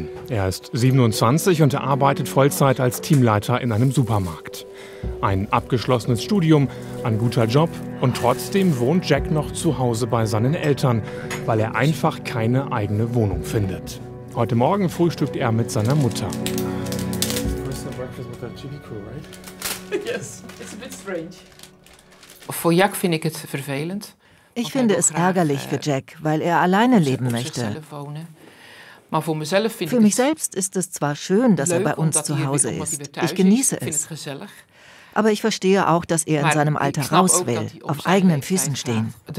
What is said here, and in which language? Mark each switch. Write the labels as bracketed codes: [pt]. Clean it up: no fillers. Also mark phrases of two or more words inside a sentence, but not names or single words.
[de] Er ist 27 und er arbeitet Vollzeit als Teamleiter in einem Supermarkt. Ein abgeschlossenes Studium, ein guter Job und trotzdem wohnt Jack noch zu Hause bei seinen Eltern, weil er einfach keine eigene Wohnung findet. Heute Morgen frühstückt er mit seiner Mutter. [nl] Voor Jack vind ik het vervelend. [de] Ich finde es ärgerlich für Jack, weil er alleine leben möchte. Für mich selbst ist es zwar schön, dass er bei uns zu Hause ist. Ich genieße es. Aber ich verstehe auch, dass er in seinem Alter raus will, auf eigenen Füßen stehen.